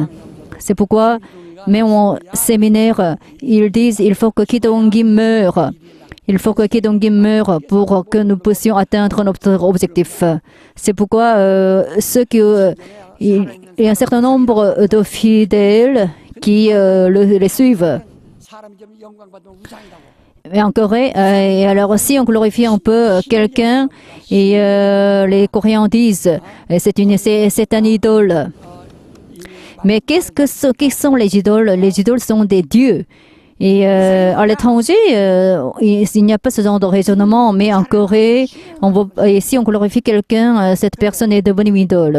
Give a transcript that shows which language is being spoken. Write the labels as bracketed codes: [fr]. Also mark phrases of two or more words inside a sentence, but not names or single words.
[fr] C'est pourquoi, même au séminaire, ils disent qu'il faut que Kidongi meure. Il faut que Kidongi meure pour que nous puissions atteindre notre objectif. C'est pourquoi il y a un certain nombre de fidèles qui les suivent. [ko] 사람이 좀 영광받는 우상이라고. [fr] Et en Corée, et alors aussi on glorifie un peu quelqu'un et les Coréens disent c'est un idole. Mais qui sont les idoles? Les idoles sont des dieux. Et à l'étranger, il n'y a pas ce genre de raisonnement, mais en Corée, et si on glorifie quelqu'un, cette personne est devenue une idole.